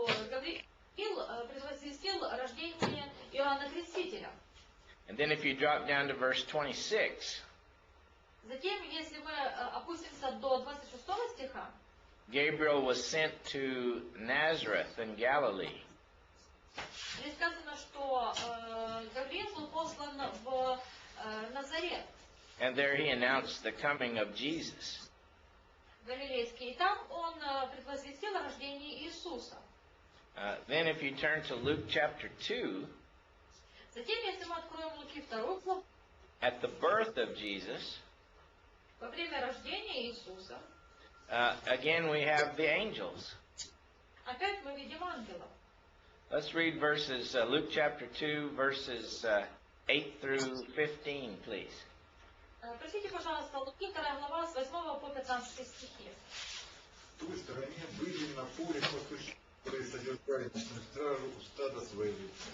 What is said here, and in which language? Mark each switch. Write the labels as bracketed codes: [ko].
[ru] Гавриил предвозвестил рождение Иоанна Крестителя. [en] And then if you drop down to verse 26, [ru] Затем, если мы опустимся до 26 стиха, [en] Gabriel was sent to Nazareth in Galilee. [ru] здесь сказано, что Гавриил был послан в Назарет, [en] And there he announced the coming of Jesus. [ru] Галилейский, и там он предвозвестил о рождении Иисуса. [en] Then if you turn to Luke chapter 2, [ru] Затем, если мы откроем Луки 2 главу, [en] at the birth of Jesus, [ru] во время рождения Иисуса, [en] again we have the angels. [ru] опять мы видим ангелов. [en] Let's read verses, Luke chapter 2, verses 8 through 15, please. [ru] Прочтите, пожалуйста, Луки 2 глава с 8 по 15 стихи. В той стороне были на поле пастухи, которые содержали ночную стражу у стада своего.